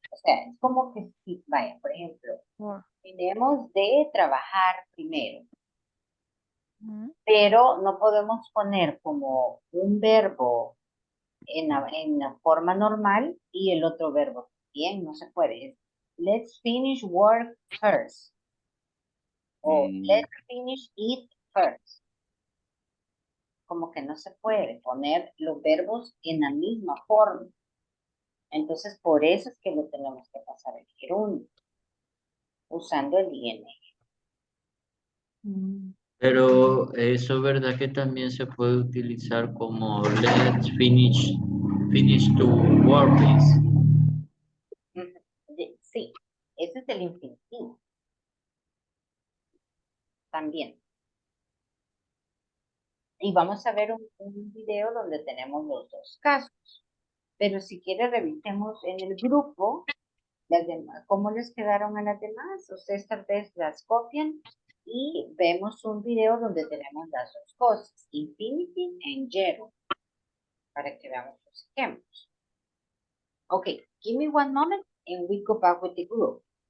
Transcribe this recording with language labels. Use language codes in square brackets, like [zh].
[es] O sea, es como que si, vaya, por ejemplo, tenemos de trabajar primero, pero no podemos poner como un verbo en la forma normal y el otro verbo. Bien, no se puede. [en] Es, let's finish work first. O let's finish it first. [es] Como que no se puede poner los verbos en la misma forma. Entonces, por eso es que lo tenemos que pasar el gerundio, usando el IN. Pero eso, ¿verdad? Que también se puede utilizar como let's finish to work this. Sí, ese es el infinitivo. También. Y vamos a ver un video donde tenemos los dos casos. Pero si quiere, revisemos en el grupo las demás, cómo les quedaron a las demás. Ustedes tal vez las copian y vemos un video donde tenemos las dos cosas, infinity and zero, para que veamos los ejemplos. [en] Okay, give me one moment and we go back with the group.